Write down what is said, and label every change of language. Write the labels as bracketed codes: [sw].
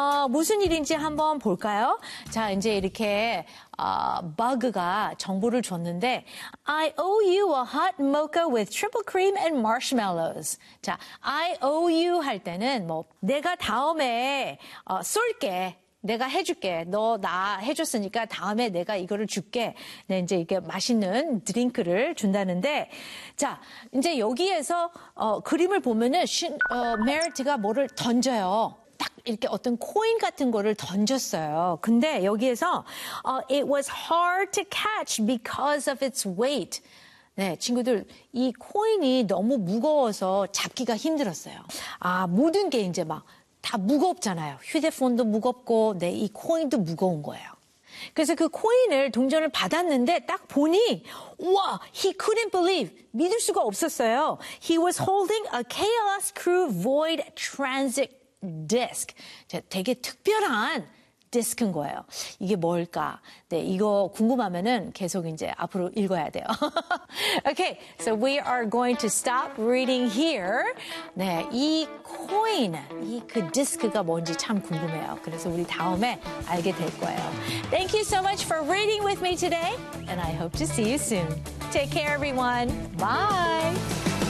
[ko] 무슨 일인지 한번 볼까요? 자, 이제 이렇게 버그가 정보를 줬는데 [en] I owe you a hot mocha with triple cream and marshmallows. [ko] 자, [en] I owe you [ko] 할 때는 뭐 내가 다음에 쏠게. 내가 해줄게. 너 나 해줬으니까 다음에 내가 이거를 줄게. 네, 이제 이게 맛있는 드링크를 준다는데 자, 이제 여기에서 그림을 보면은 메리트가 뭐를 던져요. 이렇게 어떤 코인 같은 거를 던졌어요. 근데 여기에서 [en] it was hard to catch because of its weight. [ko] 네, 친구들 이 코인이 너무 무거워서 잡기가 힘들었어요. 아, 모든 게 이제 막 다 무겁잖아요. 휴대폰도 무겁고 네, 이 코인도 무거운 거예요. 그래서 그 코인을 동전을 받았는데 딱 보니 와, [en] he couldn't believe. [ko] 믿을 수가 없었어요. [en] He was holding a Chaos Crew Void Transit disc. [ko] 되게 특별한 디스크인 거예요. 이게 뭘까? 네, 이거 궁금하면은 계속 이제 앞으로 읽어야 돼요. [en] Okay, so we are going to stop reading here. [ko] 네, 이 코인, 이 그 디스크가 뭔지 참 궁금해요. 그래서 우리 다음에 알게 될 거예요. [en] Thank you so much for reading with me today, and I hope to see you soon. Take care, everyone. Bye.